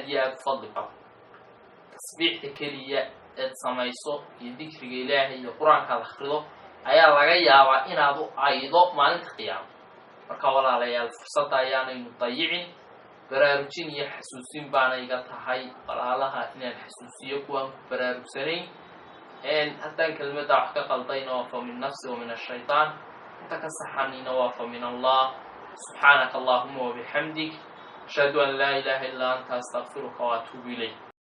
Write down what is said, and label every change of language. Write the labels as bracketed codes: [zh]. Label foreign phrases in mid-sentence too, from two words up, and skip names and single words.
[so] iyo aad fadli badan tasbiixda kaliya ee samayso iyo dhikriga ilaahay iyo quraanka la akhriyo ayaa laga yaabaa inaad u aydo maalinta qiyaamada marka walaalayaal fursada ayaanaynu dayicin baraarujin iyo xasuusin baana iga tahay walaalaha inaan xasuusiyo kuwaan ku baraarugsanayn haddaan kelmada wax ka qaldayna waa [ar] فمن نفسي ومن الشيطان [so] inta ka saxanina waa [ar] فمن الله سبحانك اللهم وبحمدك أشهد أن لا إله إلا أنت أستغفرك وأتوب إليك